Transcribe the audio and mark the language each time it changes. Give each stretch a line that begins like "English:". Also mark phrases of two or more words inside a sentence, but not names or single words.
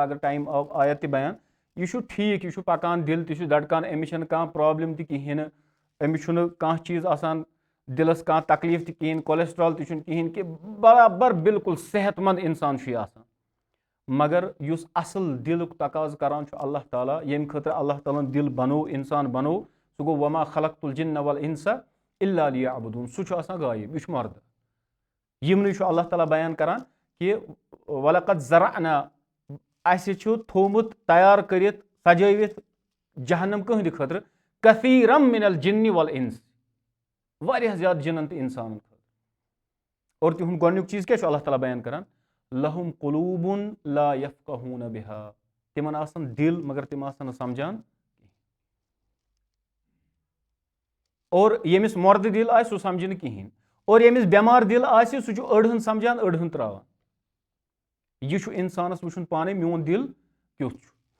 Kashmiri: اگر ٹایم آو آیت تہِ بیان یہِ چھُ ٹھیٖک یہِ چھُ پکان دِل تہِ چھُ دھڑکان أمِس چھنہٕ کانٛہہ پرابلم تہِ کِہینۍ نہٕ أمِس چھُنہٕ کانٛہہ چیٖز آسان دِلس کانٛہہ تکلیٖف تہِ کِہینۍ کولسٹرال تہِ چھُنہٕ کِہینۍ کہِ برابر بالکُل صحت منٛد انسان چھُ یہِ آسان مگر یُس اصل دِلُک تقاضہٕ کران چھُ اللہ تعالیٰ ییٚمہِ خٲطرٕ اللہ تعالیٰ ہن دِل بنوو انسان بنوو سُہ گوٚو
Arabic: وما خلقت الجن والانس الا لیعبدون
Kashmiri: سُہ چھُ آسان غایب یہِ چھُ مردٕ یِمنٕے چھُ اللہ تعالیٰ بیان کران کہِ
Arabic: ولقد زرعنا
Kashmiri: اَسہِ چھُ تھومُت تیار کٔرِتھ سجٲوِتھ جہنم کٕہٕنٛدِ خٲطرٕ
Arabic: کثیرم من الجن والانس
Kashmiri: واریاہ زیادٕ جِنن تہٕ انسانن خٲطرٕ اور تِہُنٛد گۄڈٕنیُک چیٖز کیاہ چھُ اللہ تعالیٰ بیان کران
Arabic: لہم قلوٗبٌ لا یفقہوٗنَ بِہا
Kashmiri: تِمن آسان دِل مگر تِم آسان نہٕ سمجھان اور ییٚمِس مردٕ دِل آسہِ سُہ سمجھِ نہٕ کِہینۍ اور ییٚمِس بٮ۪مار دِل آسہِ سُہ چھُ أڑ ہن سمجھان أڑ ہن تراوان یہِ چھُ انسانس وٕچھُن پانے میون دِل کیُتھ چھُ